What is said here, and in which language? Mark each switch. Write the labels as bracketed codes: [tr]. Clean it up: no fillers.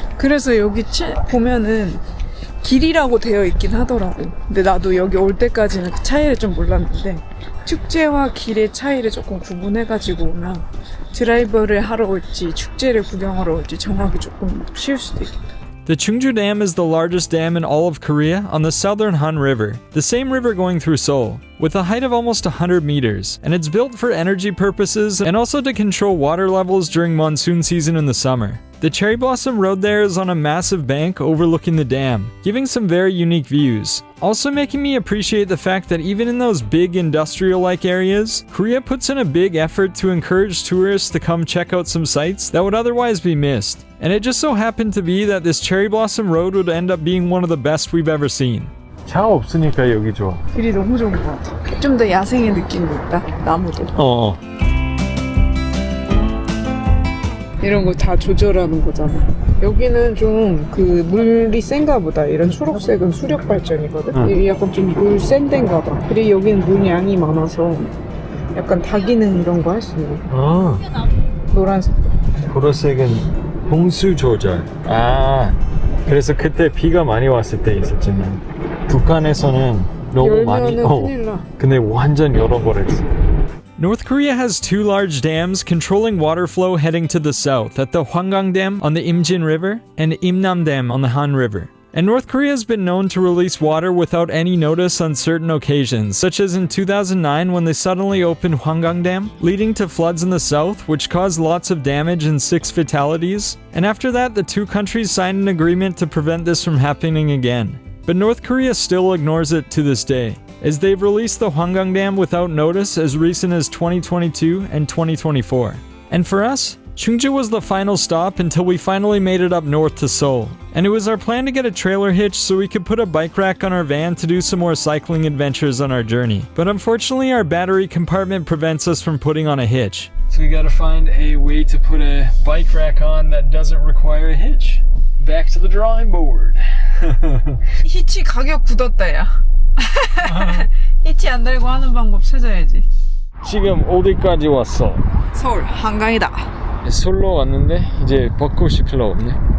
[ko] 그래서 여기 보면은 길이라고 되어 있긴 하더라고. 근데 나도 여기 올 때까지는 그 차이를 좀 몰랐는데 축제와 길의 차이를 조금 구분해가지고 오면 드라이브를 하러 올지 축제를 구경하러 올지 정하기 조금 쉬울 수도 있겠다. [en] The Chungju Dam is the largest dam in all of Korea on the southern Han River, the same river going through Seoul, with a height of almost 100 meters, and it's built for energy purposes and also to control water levels during monsoon season in the summer. The cherry blossom road there is on a massive bank overlooking the dam, giving some very unique views. Also making me appreciate the fact that even in those big industrial-like areas, Korea puts in a big effort to encourage tourists to come check out some sites that would otherwise be missed. And it just so happened to be that this cherry blossom road would end up being one of the best we've ever seen. [ko] 차 없으니까 여기 좋아. 길이 너무 좋은 것 같아. 좀 더 야생의 느낌이 있다. 나무도. 이런 거 다 조절하는 거잖아. 여기는 좀 그 물이 센가 보다. 이런 초록색은 수력 발전이거든. 여기 약간 좀 물 센 데인가 봐. 그리고 여기는 물 양이 많아서 약간 다기능 이런 거 할 수 있는. 노란색. 보라색은 홍수 조절. 그래서 그때 비가 많이 왔을 때 있었지만 북한에서는 너무 많이 큰일 나. 근데 완전 열어버렸어. [en] North Korea has two large dams controlling water flow heading to the south at the Hwangang Dam on the Imjin River and Imnam Dam on the Han River. And North Korea has been known to release water without any notice on certain occasions, such as in 2009 when they suddenly opened Hwangang Dam, leading to floods in the south, which caused lots of damage and 6 fatalities. And after that, the two countries signed an agreement to prevent this from happening again. but North Korea still ignores it to this day, as they've released the Hwanggang Dam without notice as recent as 2022 and 2024. And for us, Chungju was the final stop until we finally made it up north to Seoul. And it was our plan to get a trailer hitch so we could put a bike rack on our van to do some more cycling adventures on our journey. But unfortunately, our battery compartment prevents us from putting on a hitch. So we gotta find a way to put a bike rack on that doesn't require a hitch. Back to the drawing board. [ko] 히치 가격 굳었다 야. 히치 안 달고 하는 방법 찾아야지. 지금 어디까지 왔어? 서울 한강이다. 솔로 왔는데 이제 벚꽃이 별로 없네.